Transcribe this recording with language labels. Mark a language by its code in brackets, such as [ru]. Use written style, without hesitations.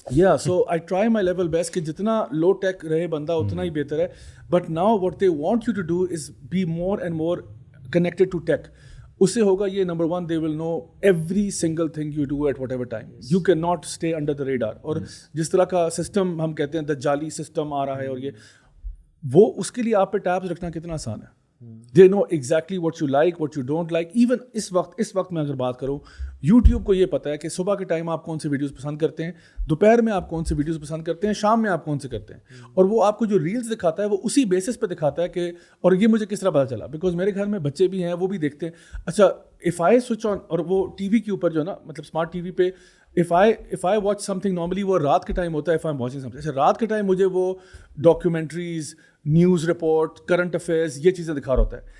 [en] Yeah, so I try my level best [ur] کہ جتنا لو ٹیک رہے بندہ اتنا ہی بہتر ہے. [en] But now what they want you to do is be more and more connected to tech. [ur] اس سے ہوگا یہ number one, [en] they will know every single thing you do at whatever time. You cannot stay under the radar. [ur] اور جس طرح کا system ہم کہتے ہیں دجالی سسٹم آ رہا ہے اور یہ وہ اس کے لیے آپ پہ ٹیبز رکھنا کتنا آسان ہے. [en] They know exactly what you like, what you don't like. [ur] Even اس وقت میں اگر بات کروں, یوٹیوب کو یہ پتہ ہے کہ صبح کے ٹائم آپ کون سے ویڈیوز پسند کرتے ہیں, دوپہر میں آپ کون سے ویڈیوز پسند کرتے ہیں, شام میں آپ کون سے کرتے ہیں, اور وہ آپ کو جو ریلز دکھاتا ہے وہ اسی بیسس پہ دکھاتا ہے کہ, اور یہ مجھے کس طرح پتہ چلا, بیکاز میرے گھر میں بچے بھی ہیں وہ بھی دیکھتے ہیں. اچھا [en] if I switch on, [ur] اور وہ ٹی وی کے اوپر جو ہے نا مطلب اسمارٹ ٹی وی پہ [en] if I watch something normally [ur] وہ رات کے ٹائم ہوتا ہے, [en] if I'm watching something, [ur] اچھا رات کے ٹائم مجھے وہ documentaries, news report, current affairs, یہ چیزیں دکھا رہا ہوتا ہے.